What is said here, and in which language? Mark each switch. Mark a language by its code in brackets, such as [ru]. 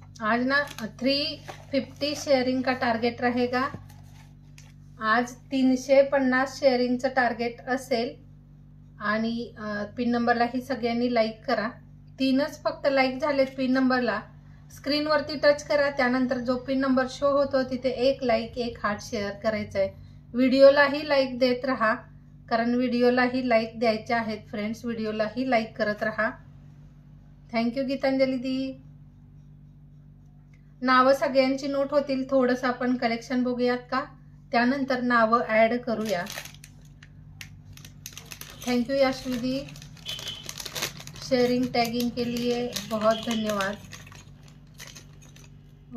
[hi] आज ना 350 शेयरिंग का टारगेट रहेगा। [mr] आज 350 शेअरिंगचं टार्गेट असेल आणि पिन नंबरला ही सगळ्यांनी लाईक करा। 3च फक्त लाईक झालेत पिन नंबरला, स्क्रीनवरती टच करा, त्यानंतर जो पिन नंबर शो होतो तिथे 1 लाईक 1 हार्ट शेअर करायचा आहे। व्हिडिओलाही लाईक देत राहा, कारण व्हिडिओलाही लाईक द्यायचे आहेत फ्रेंड्स, व्हिडिओलाही लाईक करत राहा। थँक्यू गीतांजली दी। नावं सगळ्यांची नोट होतील, थोडंसं आपण कलेक्शन बघूयात का, त्यानंतर नावं ऍड करूया। [hi] Thank you याश्वी the, sharing tagging के लिए बहुत धन्यवाद।